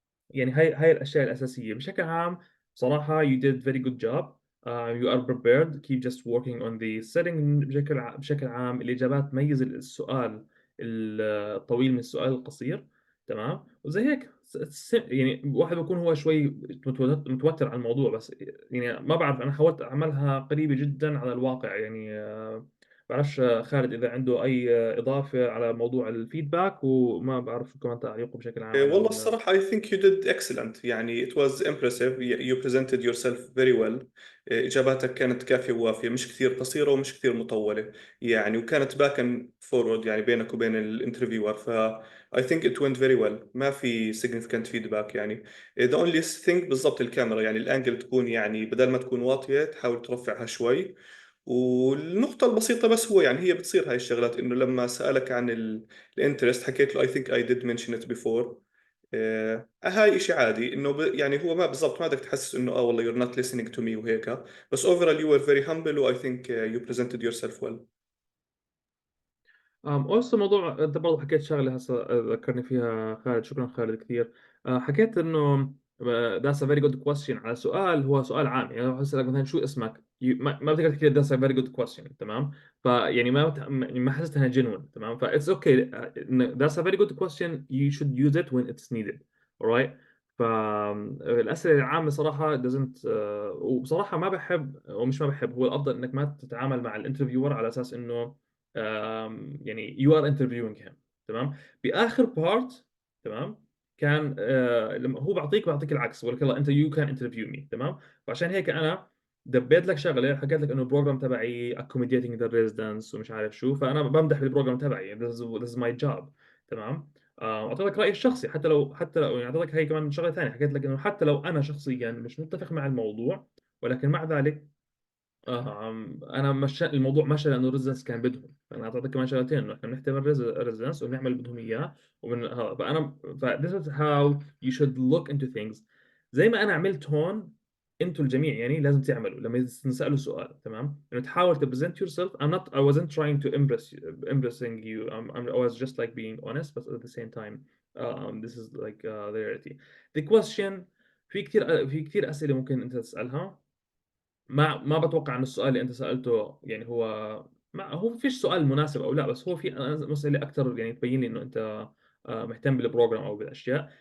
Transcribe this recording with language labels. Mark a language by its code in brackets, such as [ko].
[ar] يعني هاي الأشياء الأساسية بشكل عام. صراحة [en] you did very good job. You are prepared. Keep just working on the setting. [ar] بشكل عام الإجابات، ميز السؤال الطويل من السؤال القصير. تمام. وزي هيك يعني واحد بيكون هو شوي متوتر على الموضوع، بس يعني ما بعرف، انا حاولت اعملها قريبه جدا على الواقع يعني. بعرفش خالد اذا عنده اي اضافه على موضوع الفيدباك، وما بعرف شو كمان تعليقه بشكل عام على والله الصراحة [en] I think you did excellent. [ar] يعني [en] it was impressive. You presented yourself very well. [ar] إجاباتك كانت كافية ووافية، مش كثير قصيرة ومش كثير مطولة يعني، وكانت [en] back and forward [ar] يعني بينك وبين الانترفيور. [en] ف I think it went very well. [ar] ما في [en] significant feedback [ar] يعني. [en] the only thing [ar] بالضبط الكاميرا، يعني الانجل تكون يعني بدل ما تكون واطية تحاول ترفعها شوي. والنقطة البسيطة بس هو يعني هي بتصير هاي الشغلات، إنه لما سألك عن الانترست حكيت له [en] I think I did mention it before. [ar] هاي إشي عادي، إنه يعني هو ما بالضبط ما بدك تحسس إنه والله [en] you're not listening to me [ar] وهيك. بس [en] overall you were very humble و I think you presented yourself well. [ar] أوسو موضوع أنت برضه حكيت شغلة هسه ذكرني فيها خالد، شكرا خالد كثير. حكيت إنه [en] that's a very good question [ar] على سؤال هو سؤال عام. يعني لو أسألك مثلا شو اسمك، ما بتقدر تحكي [en] that's a very good question، [ar] تمام. فيعني ما حسيت إنها genuine، تمام. [en] ف it's okay. That's a very good question, you should use it when it's needed, alright. [ar] فالأسئلة العامة صراحة doesn't وبصراحة ما بحب، ومش ما بحب، هو الأفضل إنك ما تتعامل مع الانترفيور على أساس إنه يعني [en] you are interviewing him، [ar] تمام. باخر بارت، تمام، كان لما هو بعطيك العكس، بقول لك يلا انت [en] you can interview me، [ar] تمام. فعشان هيك انا دبيت لك شغله، حكيت لك انه البروجرام تبعي [en] accommodating the residents [ar] ومش عارف شو، فانا بمدح بالبروجرام تبعي. [en] this is my job، [ar] تمام. اعطيتك رايي الشخصي، حتى لو يعني اعطيتك هي كمان شغله ثانيه، حكيت لك انه حتى لو انا شخصيا مش متفق مع الموضوع، ولكن مع ذلك انا مشى الموضوع، مشى لانه الريزنس كان بدهم. فانا اعطيتك كمان شغلتين، انه احنا بنحترم الريزنس وبنعمل اللي بدهم اياه. ومن فانا [en] this is how you should look into things. [ar] زي ما انا عملت هون، انتوا الجميع يعني لازم تعملوا لما تسالوا سؤال، تمام، انه تحاول [en] to present yourself. I wasn't trying to impressing you. I was just like being honest, but at the same time this is like the reality. The question، [ar] في كثير اسئله ممكن انت تسالها. ما بتوقع ان السؤال اللي انت سالته يعني هو، ما هو فيش سؤال مناسب او لا، بس هو في مساله اكثر يعني تبين لي انه انت مهتم بالبروجرام او بالاشياء.